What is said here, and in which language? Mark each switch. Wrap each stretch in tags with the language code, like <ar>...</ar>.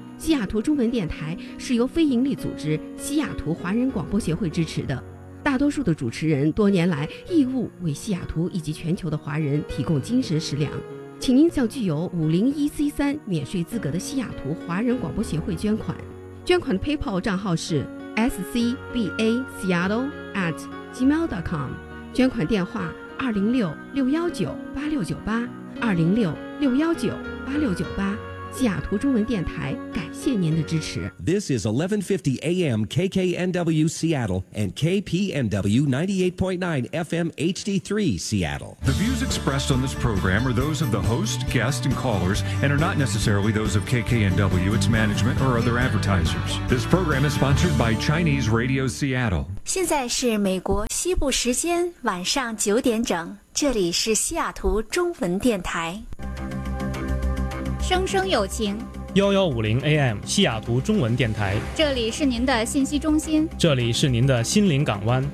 <zh>西雅图中文电台是由非营利组织西雅图华人广播协会支持的，大多数的主持人多年来义务为西雅图以及全球的华人提供精神食粮，请您向具有 501(c)(3) 免税资格的西雅图华人广播协会捐款，捐款的 PayPal 账号是 scbaseattle@gmail.com， 捐款电话206-619-8698，206-619-8698。西雅图中文电台感谢您的支持。</zh> <en>This is 1150 AM KKNW Seattle and KPNW 98.9 FM HD3 Seattle. The views expressed on this program are those of the host, guest, and callers and are not necessarily those of KKNW, its management, or other advertisers. This program is sponsored by Chinese Radio Seattle.</en> <zh>现在是美国西部时间晚上九点整，这里是西雅图中文电台。声声有情， 1150 AM 西雅图中文电台，这里是您的信息中心，这里是您的心灵港湾，</zh>